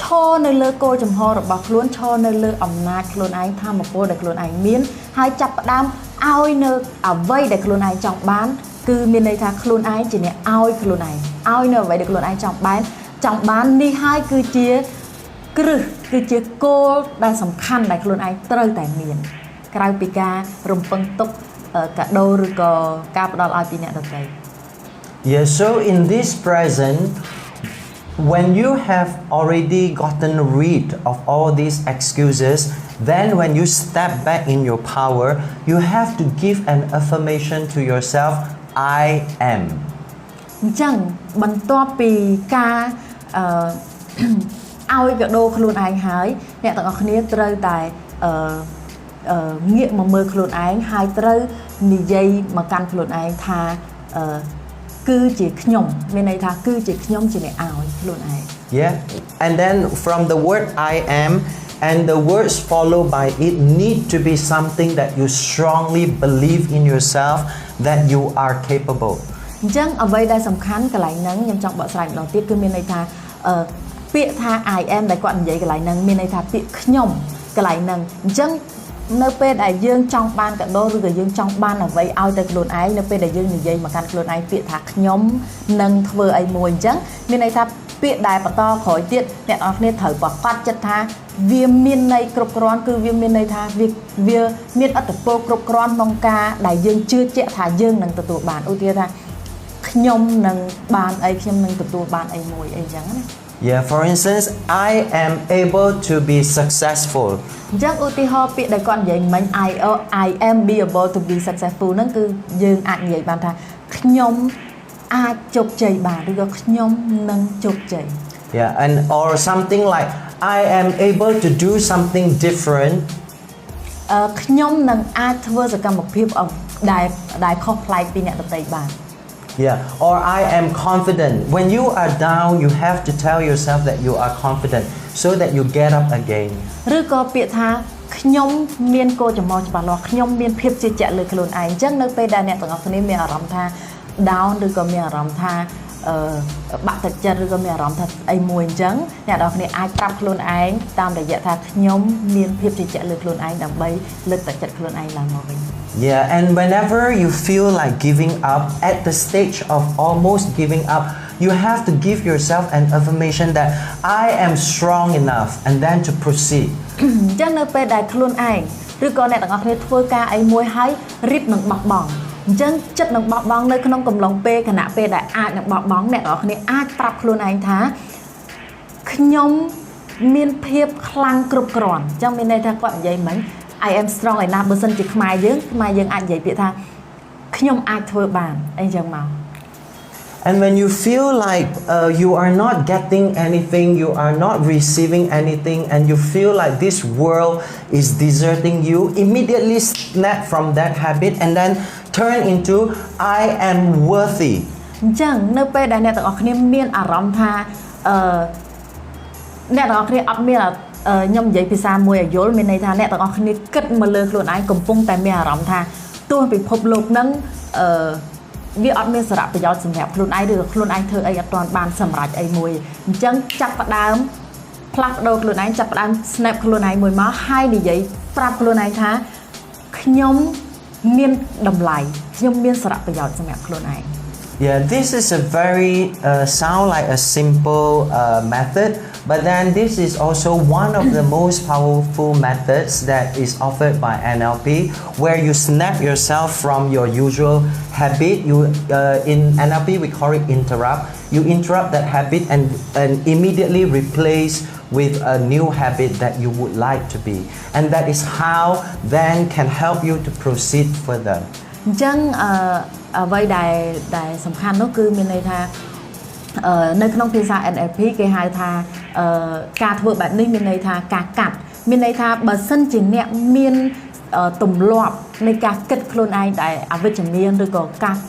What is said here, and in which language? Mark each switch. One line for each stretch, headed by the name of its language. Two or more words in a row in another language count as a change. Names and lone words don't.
Khmer: រនៅលើគោលចំហរបស់ខ្លួនឈរនៅលើអំណាចខ្លួនឯងធម៌ពលដែលខ្លួនឯងមានហើយចាប់ផ្ដើមឲ្យនៅអ្វីដែលខ្លួនឯងចង់បានគឺមានន័យថាខ្លួនឯងជាអ្នកឲ្យខ្លួនឯងឲ្យនៅអ្វីដែលខ្លួនឯងចង់បាននេះហើយគឺជាគ្រឹះគឺជាគោលដែលសំខាន់ដែលខ្លួនឯងត្រូវតែមានក្រៅពីការរំពឹងទុកកាដូឬក៏ការផ្ដល់ឲ្យពីអ្នកដទៃ
English: Yeah, so in this present, when you have already gotten rid of all these excuses, then when you step back in your power, you have to give an affirmation to yourself, I am.
Khmer: អញ្ចឹងបន្ទាប់ពីការឲ្យកាដូខ្លួនឯងហើយអ្នកទាំងអស់គ្នាត្រូវតែងាកមកមើលខ្លួនឯងហើយត្រូវនិយាយមកកាន់ខ្លួនឯងថាគឺជាខ្ញុំមានន័យថាគឺជាខ្ញុំជាអ្នកឲ្យខ្លួនឯង
English: Yeah, and then from the word I am and the words followed by it need to be something that you strongly believe in yourself that you are capable.
Khmer: អញ្ចឹងអ្វីដែលសំខាន់កន្លែងហ្នឹងខ្ញុំចង់បកស្រាយម្ដងទៀតគឺមានន័យថាពាក្យថា
English: I am
Khmer: ដែលគាត់និយាយកន្លែងហ្នឹងមានន័យថាពាក្យខ្ញុំកន្លែង ហ្នឹងអញ្ចឹងនៅពេលដែលយើងចង់បានកាដូឬក៏យើងចង់បានអ្វីឲ្យទៅខ្លួនឯងនៅពេលដែលយើងនិយាយមកកាន់ខ្លួនឯងពាក្យថាខ្ញុំនឹងធ្វើអីមួយអញ្ចឹងមានន័យថាពាក្យដែលបន្តក្រោយទៀតអ្នកនរគ្នាត្រូវប្រកាសចិត្តថាវាមានន័យគ្រប់គ្រាន់គឺវាមានន័យថាវាមានឥទ្ធិពលគ្រប់គ្រាន់ក្នុងការដែលយើងជឿជាក់ថាយើងនឹងទទួលបានឧទាហរណ៍ថាខ្ញុំនឹងបានអីខ្ញុំនឹងទទួលបានអីមួយអីចឹងណា
English: Yeah, for instance, I am able to be successful.
Khmer: អញ្ចឹងឧទាហរណ៍ពាក្យដែលគាត់និយាយមិញ
English: I am be able to be successful
Khmer: ហ្នឹងគឺយើងអាចនិយាយបានថាខ្ញុំអាចជោគជ័យបានឬក៏ខ្ញុំនឹងជោគជ័យ
English: Yeah, and or something like I am able to do something different.
Khmer: ខ្ញុំនឹងអាចធ្វើសកម្មភាពដែលខុសប្លែកពីអ្នកដទៃបាន
English: Yeah, or I am confident. When you are down, you have to tell yourself that you are confident so that you get up again.
Khmer: ឬក៏ពាក្យថាខ្ញុំមានគោលចំហច្បាស់លាស់ខ្ញុំមានភាពជឿជាក់លើខ្លួនឯងអញ្ចឹងនៅពេលដែលអ្នកទាំងអស់គ្នាមានអារម្មណ៍ថា down ឬក៏មានអារម្មណ៍ថាបាក់ទឹកចិត្តឬក៏មានអារម្មណ៍ថាអីមួយអញ្ចឹងអ្នកទាំងអស់គ្នាអាចប្រាប់ខ្លួនឯងតាមរយៈថាខ្ញុំមានភាពជឿជាក់លើខ្លួនឯងដើម្បីលើកទឹកចិត្តខ្លួនឯងឡើងមកវិញ
English: Yeah, and whenever you feel like giving up, at the stage of almost giving up, you have to give yourself an affirmation that I am strong enough and then to proceed.
Khmer: អញ្ចឹងនៅពេលដែលខ្លួនឯងឬក៏អ្នកទាំងអស់គ្នាធ្វើការអីមួយហើយរីបនឹងបោះបង់អញ្ចឹងចិត្តនឹងបោះបង់នៅក្នុងកំឡុងពេលគណៈពេលដែលអាចនឹងបោះបង់អ្នកទាំងអស់គ្នាអាចប្រាប់ខ្លួនឯងថាខ្ញុំមានភាពខ្លាំងគ្រប់គ្រាន់អញ្ចឹងមានន័យថាគាត់និយាយមិញ
English: I am strong enough
Khmer: បើសិនជាខ្មែរយើងអាចនិយាយពាក្យថាខ្ញុំអាចធ្វើបានអីចឹងមក
English: And when you feel like you are not getting anything, you are not receiving anything, and you feel like this world is deserting you, immediately snap from that habit and then turn into I am worthy.
Khmer: អញ្ចឹងនៅពេលដែលអ្នកទាំងអស់គ្នាមានអារម្មណ៍ថាអ្នកទាំងអស់គ្នាអត់មានខ្ញុំនិយាយភាសាមួយឲ្យយ ល់មានន័យថាអ្នកទាំងអស់គ្នាគិតមកលើខ្លួនឯងកំពុងតែមានអារម្មណ៍ថាទោះពិភពលោកហ្នឹងវាអត់មានសារៈប្រយោជន៍សម្រាប់ខ្លួនឯងឬក៏ខ្លួនឯងធ្វើអីអត់ទាន់បានសម្រេចអីមួយអញ្ចឹងចាប់ផ្ដើមផ្លាស់ប្ដូរខ្លួនឯងចាប់ផ្ដើម snap ខ្លួនឯងមួយមកហើយនិយាយប្រាប់ខ្លួនឯងថាខ្ញុំមានតម្លៃខ្ញុំមានសារៈប្រយោជន៍សម្រាប់ខ្លួនឯង
English: Yeah, this is a very sound like a simple method, but then this is also one of the most powerful methods that is offered by NLP, where you snap yourself from your usual habit. In NLP we call it interrupt. You interrupt that habit and immediately replace with a new habit that you would like to be, and that is how then can help you to proceed further.
Khmer: អញ្ចឹងអ្វីដែលសំខាន់នោះគឺមានន័យថានៅក្នុងភាសា NLP គេហៅថាការធ្វើបែបនេះមានន័យថាការកាត់មានន័យថាបើសិនជាអ្នកមានទម្លាប់នៃការគិតខ្លួនឯងដែលអវិជ្ជមានឬក៏ការគិ